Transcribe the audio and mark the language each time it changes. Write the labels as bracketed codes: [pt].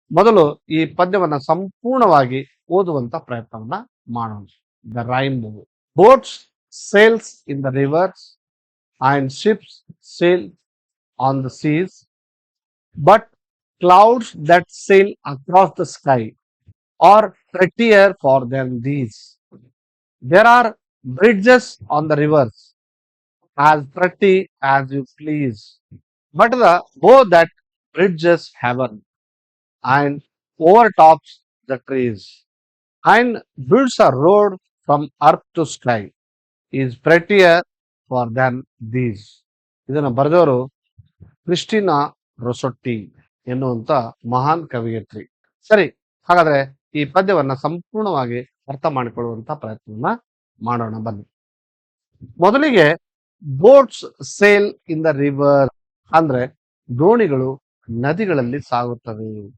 [kn] ಮೊದಲು ಈ ಪದ್ಯವನ್ನ ಸಂಪೂರ್ಣವಾಗಿ ಓದುವಂತ ಪ್ರಯತ್ನವನ್ನ ಮಾಡೋಣ. The rainbow. [en] Boats sails in the rivers and ships sail on the seas, but clouds that sail across the sky are prettier for than these. There are bridges on the rivers, as pretty as you please, but the bow that bridges heaven and overtops the trees and builds a road from earth to sky is prettier for than these. [kn] ಇದನ್ನು ಬರೆದವರು Christina ರೊಸೊಟ್ಟಿ ಎನ್ನುವಂತ ಮಹಾನ್ ಕವಿಯತ್ರಿ. ಸರಿ, ಹಾಗಾದ್ರೆ ಈ ಪದ್ಯವನ್ನ ಸಂಪೂರ್ಣವಾಗಿ ಅರ್ಥ ಮಾಡಿಕೊಳ್ಳುವಂತ ಪ್ರಯತ್ನವನ್ನ ಮಾಡೋಣ ಬನ್ನಿ. ಮೊದಲಿಗೆ [en] boats sail in the river [kn] ಅಂದ್ರೆ ದೋಣಿಗಳು ನದಿಗಳಲ್ಲಿ ಸಾಗುತ್ತವೆ.